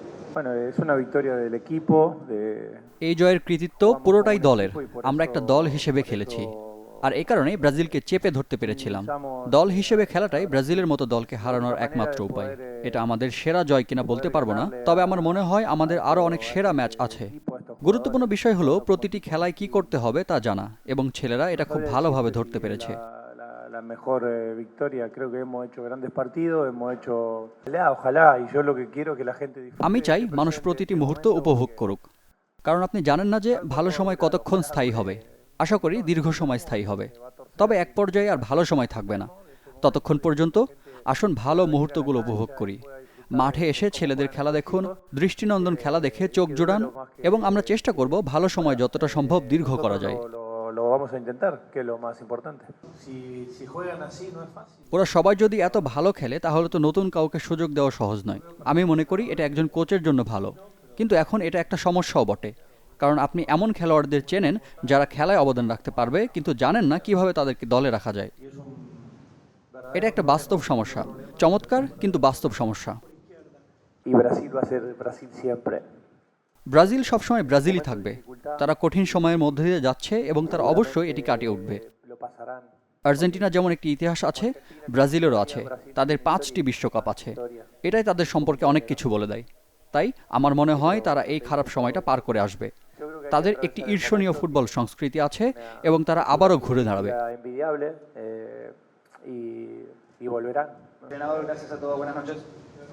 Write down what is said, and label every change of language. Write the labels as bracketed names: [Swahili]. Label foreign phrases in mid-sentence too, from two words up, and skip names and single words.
[Spanish] Bueno, es una victoria del equipo, de [Bangla] এই জয়ের কৃতিত্ব [Spanish] jugamos como [Bangla] পুরোটাই [Spanish] un [Bangla] দলের। [Spanish] equipo y [Bangla] আমরা একটা দল হিসেবে [Spanish] por eso [Bangla] খেলেছি। আর এ কারণেই ব্রাজিলকে চেপে ধরতে পেরেছিলাম। [Spanish] minimizamos [Bangla] দল হিসেবে খেলাটাই [Spanish] ahora [Bangla] ব্রাজিলের মতো দলকে [Spanish] la [Bangla] হারানোর [Spanish] única manera [Bangla] একমাত্র [Spanish] de [Bangla] উপায়। [Spanish] poder [Bangla] এটা আমাদের সেরা জয় কিনা বলতে পারবো না, [Spanish] ganarle [Bangla] তবে আমার মনে হয় [Spanish] a [Bangla] আমাদের আরও অনেক সেরা ম্যাচ [Spanish] este [Bangla] আছে। [Spanish] equipo, a estos [Bangla] গুরুত্বপূর্ণ [Spanish] jugadores, [Bangla] বিষয় হলো [Spanish] todos nos [Bangla] প্রতিটি [Spanish] conocemos [Bangla] খেলায় কি [Spanish] y [Bangla] করতে হবে তা জানা, এবং ছেলেরা [Spanish] no [Bangla] এটা খুব [Spanish] sabría [Bangla] ভালোভাবে [Spanish] decirte [Bangla] ধরতে [Spanish] si es [Bangla] পেরেছে। [Spanish] la mejor victoria. Creo que hemos hecho grandes partidos, hemos hecho... Ojalá, y yo lo que quiero es que la gente [Bangla] আমি [Spanish] disfrute [Bangla] চাই [Spanish] este [Bangla] মানুষ [Spanish] presente, [Bangla] প্রতিটি [Spanish] este [Bangla] মুহূর্ত [Spanish] momento, [Bangla] উপভোগ [Spanish] porque [Bangla] করুক, কারণ আপনি জানেন না যে [Spanish] algo [Bangla] ভালো [Spanish] todo [Bangla] সময় [Spanish] dura, [Bangla] কতক্ষণ [Spanish] ojalá [Bangla] স্থায়ী হবে। [Spanish] dure [Bangla] আশা করি দীর্ঘ সময় স্থায়ী হবে, তবে এক পর্যায়ে আর ভালো সময় থাকবে না। ততক্ষণ পর্যন্ত আসুন ভালো মুহূর্তগুলো উপভোগ করি। মাঠে এসে ছেলেদের খেলা দেখুন, দৃষ্টিনন্দন খেলা দেখে চোখ জুড়ান, এবং আমরা চেষ্টা করব ভালো সময় যতটা সম্ভব দীর্ঘ করা [Spanish] nosotros [Bangla] যায়। [Spanish] lo vamos a intentar, que es lo más importante. Si juegan así no es fácil. [Bangla] ওরা সবাই যদি এত ভালো খেলে তাহলে তো নতুন কাউকে সুযোগ দেওয়া সহজ নয়। আমি মনে করি এটা একজন কোচের জন্য ভালো, কিন্তু এখন এটা একটা সমস্যাও বটে, কারণ আপনি এমন খেলোয়াড়দের চেনেন যারা খেলায় অবদান রাখতে পারবে, কিন্তু জানেন না কিভাবে তাদেরকে দলে রাখা যায়। এটা একটা বাস্তব সমস্যা, চমৎকার কিন্তু বাস্তব সমস্যা। [Spanish] Y Brasil va a ser Brasil siempre. [Bangla] ব্রাজিল সবসময় ব্রাজিলই থাকবে। তারা কঠিন সময়ের মধ্যে দিয়ে যাচ্ছে এবং তারা অবশ্যই এটি কাটিয়ে উঠবে। [Spanish] Lo pasarán. [Bangla] আর্জেন্টিনা যেমন একটি ইতিহাস আছে, ব্রাজিলেরও আছে। তাদের 5টি বিশ্বকাপ আছে। এটাই তাদের সম্পর্কে অনেক কিছু বলে দেয়। তাই আমার মনে হয় তারা এই খারাপ সময়টা পার করে আসবে। তাদের একটি ঈর্ষণীয় ফুটবল সংস্কৃতি আছে এবং তারা আবারও ঘুরে দাঁড়াবে। [Spanish] Envidiable y volverán. Entrenador, gracias a todos, buenas noches.